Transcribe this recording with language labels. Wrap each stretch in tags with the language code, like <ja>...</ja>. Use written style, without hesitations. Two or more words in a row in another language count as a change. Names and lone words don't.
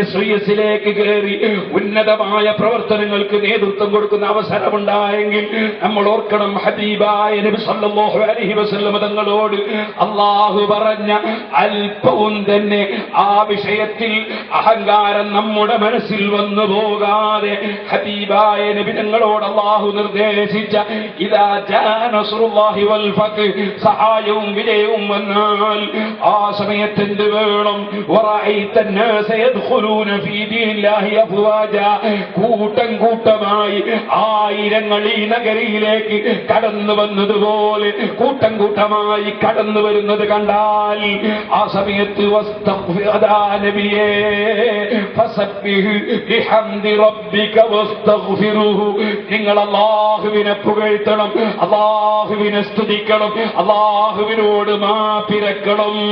<ml>ശ്രീയസിലേക്ക് കയറി ഉന്നതമായ പ്രവർത്തനങ്ങൾക്ക് നേതൃത്വം കൊടുക്കുന്ന അവസരമുണ്ടായെങ്കിൽ നമ്മൾ ഓർക്കണം, ഹബീബായ നബി</ml> <ar>صلى الله عليه وسلم</ar> <ml>തങ്ങളോട് അല്ലാഹു പറഞ്ഞ അല്പവും തന്നെ ആ വിഷയത്തിൽ അഹങ്കാരം നമ്മുടെ മനസ്സിൽ വന്നു പോകാതെ ഹബീബായ നബി തങ്ങളോട് അല്ലാഹു നിർദ്ദേശിച്ച</ml> <ar>إذا جاء نصر الله والفتح,</ar> <ml>സഹായവും വിജയവും വന്നാൽ ആ സമയത്ത് എന്ത് വേണം?</ml> <ar>വറഅയ്ത الناس يدخلون في دين الله أفواجا,</ar> <ml>കൂട്ടം കൂട്ടമായി ആയിരങ്ങൾ ഈ നഗരിയിലേക്ക് കടന്നു വന്നതുപോലെ കൂട്ടം കൂട്ടമായി കടന്നു വരുന്നത് കണ്ടാൽ ആ സമയത്ത് നബിയേ</ml> <ar>فسبح بحمد ربك واستغفره,</ar> <ml>നിങ്ങൾ അല്ലാഹുവിനെ പുകഴ്ത്തണം, അല്ലാഹുവിനെ സ്തുതിക്കണം, അല്ലാഹുവിനോട് മാപ്പിരക്കണം.</ml>